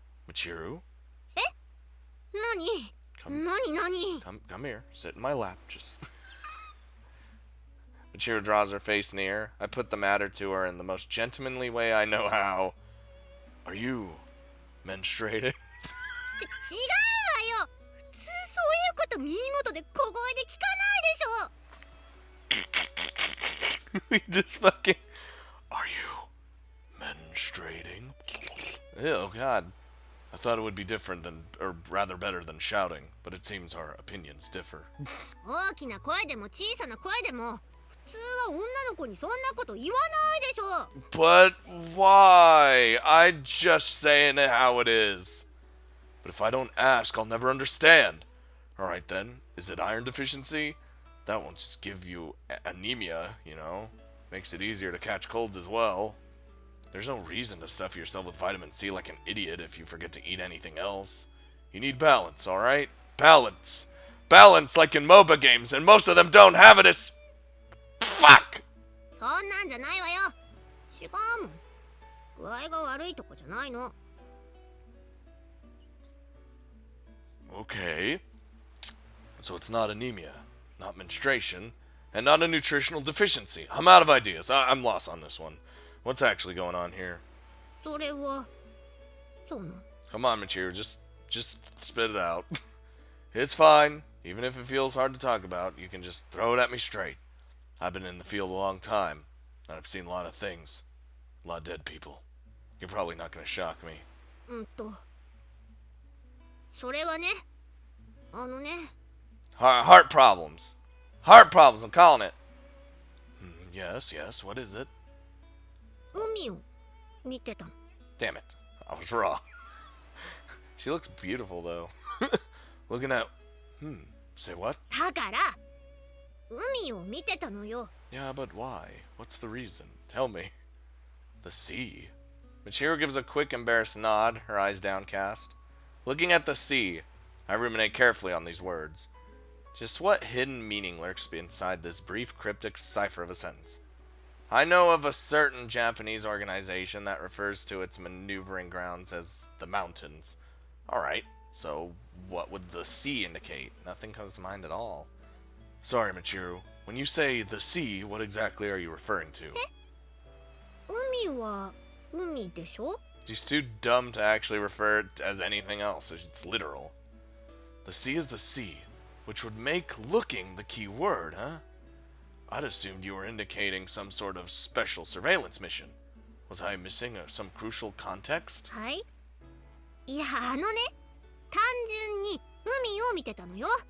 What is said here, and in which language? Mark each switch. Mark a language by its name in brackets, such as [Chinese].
[English] Michiru? [Japanese] Eh? Nani? Nani? [English] Come here. Sit in my lap. Just... Michiru draws her face near. I put the matter to her in the most gentlemanly way I know how. Are you menstruating? [Japanese] 違うわよ。普通そういうこと耳元で小声で聞かないでしょ。 [English] We just fucking... Are you menstruating? Oh god. I thought it would be different than, or rather better than shouting, but it seems our opinions differ. [Japanese] 大きな声でも小さな声でも普通は女の子にそんなこと言わないでしょ。 [English] But why? I'm just saying it how it is. But if I don't ask, I'll never understand. Alright then, is it iron deficiency? That won't just give you anemia, you know? Makes it easier to catch colds as well. There's no reason to stuff yourself with vitamin C like an idiot if you forget to eat anything else. You need balance, alright? Balance. Balance like in MOBA games, and most of them don't have it as... Fuck! [Japanese] そんなんじゃないわよ。違うもん。具合が悪いとかじゃないの。 [English] Okay. So it's not anemia, not menstruation, and not a nutritional deficiency. I'm out of ideas. I'm lost on this one. What's actually going on here? [Japanese] それはそうな。 [English] Come on, Michiru, just spit it out. It's fine. Even if it feels hard to talk about, you can just throw it at me straight. I've been in the field a long time, and I've seen a lot of things. A lot of dead people. You're probably not going to shock me. [Japanese] それはね、ね。 [English] Heart problems. Heart problems, I'm calling it. Yes, what is it? [Japanese] 海を見てたの。 [English] Damn it, I was wrong. She looks beautiful, though. Looking at... say what? [Japanese] だから海を見てたのよ。 [English] Yeah, but why? What's the reason? Tell me. The sea. Michiru gives a quick, embarrassed nod, her eyes downcast. Looking at the sea, I ruminate carefully on these words. Just what hidden meaning lurks inside this brief, cryptic cipher of a sentence? I know of a certain Japanese organization that refers to its maneuvering grounds as the mountains. Alright, so what would the sea indicate? Nothing comes to mind at all. Sorry, Michiru. When you say the sea, what exactly are you referring to? [Japanese] 海は海でしょ。 [English] She's too dumb to actually refer it as anything else. It's literal. The sea is the sea, which would make looking the key word, huh? I'd assumed you were indicating some sort of special surveillance mission. Was I missing some crucial context? [Japanese] はい。いやね、単純に海を見てたのよ。